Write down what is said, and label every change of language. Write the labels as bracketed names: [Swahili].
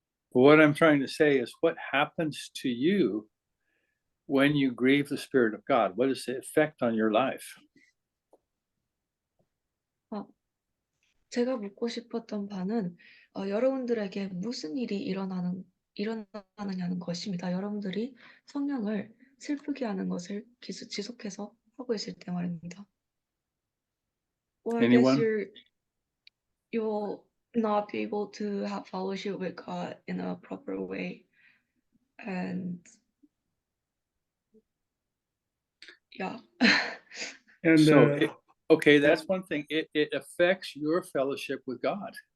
[English] What I'm trying to say is what happens to you when you grieve the Spirit of God? What is the effect on your life? [Korean] 제가 묻고 싶었던 바는 여러분들에게 무슨 일이 일어나느냐는 것입니다. 여러분들이 성령을 슬프게 하는 것을 지속해서 하고 있을 때 말입니다. [English] Or I guess Anyone? you'll not be able to have fellowship with God in a proper way, and yeah. And So okay, that's one thing. It affects your fellowship with God.